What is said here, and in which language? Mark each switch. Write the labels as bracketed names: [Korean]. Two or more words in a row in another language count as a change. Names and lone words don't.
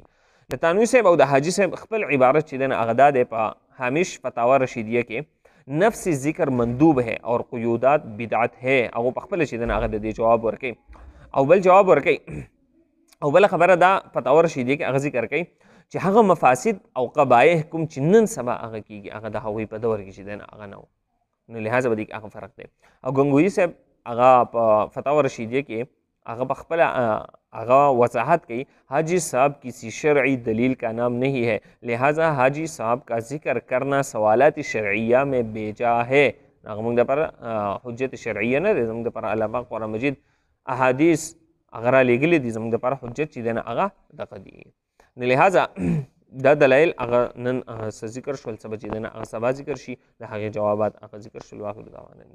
[Pashto] د تانوي صاحب او د حاجي صاحب خپل عبارت چې دی هغه دا دی په هامش فتاوا رشیدیه کې [Urdu] نفس ذکر مندوب ہے اور قیودات بدعت ہے [Pashto] او په خپل چې دغه د دې جواب ورکړي. او بل جواب ورکړي او بل خبره دا فتاوا رشیدیه کې هغه ذکر کوي چې هغه مفاسد او قبایح کوم چې نن سبا هغه کېږي هغه د هغوی په دور کې چې دی هغه نه و. نو لہٰذا به دې کې هغه فرق دی. او ګنگوهي صاحب هغه په فتاوا رشیدیه کې هغه په خپل هغه وضاحت کوي [Urdu] حاجی صاحب کسی شرعی دلیل کا نام نہیں ہے لہٰذا حاجی صاحب کا ذکر کرنا سوالات شرعیہ میں بیجا ہے. [Pashto] هغه موږ دپاره حجت شرعیه نه دی زموږ دپاره الله پاک قرآن مجید احادیث هغه رالیږلي دي زموږ دپاره حجت چې دی نه هغه دغه دي. نو لہٰذا دا دلایل هغه نن څه ذکر شول څه به چې دی نه هغه سبا ذکر شي د هغې جوابات هغه ذکر شول.